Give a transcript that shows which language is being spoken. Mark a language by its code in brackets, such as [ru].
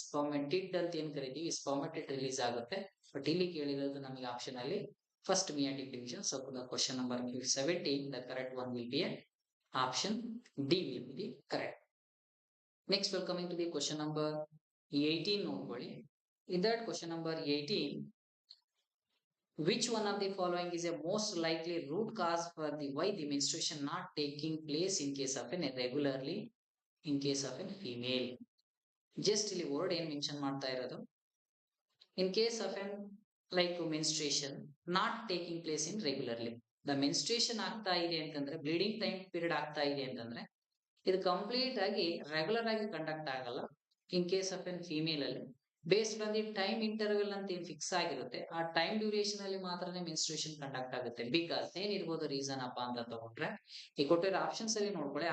[kn] ಸ್ಪರ್ಮಟಿಡ್ ಅಂತ ಏನ್ ಕರಿತೀವಿ, ಸ್ಪರ್ಮಟಿಡ್ ರಿಲೀಸ್ ಆಗುತ್ತೆ. ಬಟ್ ಇಲ್ಲಿ ಕೇಳಿರೋದು ನಮಗೆ ಆಪ್ಷನ್ ಅಲ್ಲಿ first meiotic division. [en] So question number 17, the correct one will be option D will be the correct. Next well coming to the question number 18 [kn] ನೋಡ್ಕೊಳ್ಳಿ. [en] In that question number 18, which one of the following is a most likely root cause for the why the menstruation not taking place in case of an irregularly in case of a female? Just [kn] ಇಲ್ಲಿ [en] word [kn] ಏನ್ mention ಮಾಡ್ತಾ ಇರೋದು, [en] in case of an like menstruation not taking place in regularly. [kn] The menstruation ಆಗ್ತಾ ಇದೆ ಅಂತಂದ್ರೆ, bleeding time period ಆಗ್ತಾ ಇದೆ ಅಂತಂದ್ರೆ ಇದು ಕಂಪ್ಲೀಟ್ ಆಗಿ ರೆಗ್ಯುಲರ್ ಆಗಿ ಕಂಡಕ್ಟ್ ಆಗಲ್ಲ [en] in case of an female [kn] ಅಲ್ಲಿ. [en] based on the time interval [kn] ಅಂತ ಏನ್ ಫಿಕ್ಸ್ ಆಗಿರುತ್ತೆ ಆ ಟೈಮ್ ಡ್ಯೂರೇಷನ್ ಅಲ್ಲಿ ಮಾತ್ರನೇ ಮೆನ್ಸ್ಟ್ರೇಷನ್ ಕಂಡಕ್ಟ್ ಆಗುತ್ತೆ. ಬಿಕಾಸ್ ಏನಿರ್ಬೋದು ರೀಸನ್ ಅಪ್ಪ ಅಂತ ತಗೊಂಡ್ರೆ ಈ ಕೊಟ್ಟಿರೋ ಆಪ್ಷನ್ಸ್ ಅಲ್ಲಿ ನೋಡ್ಕೊಳ್ಳಿ.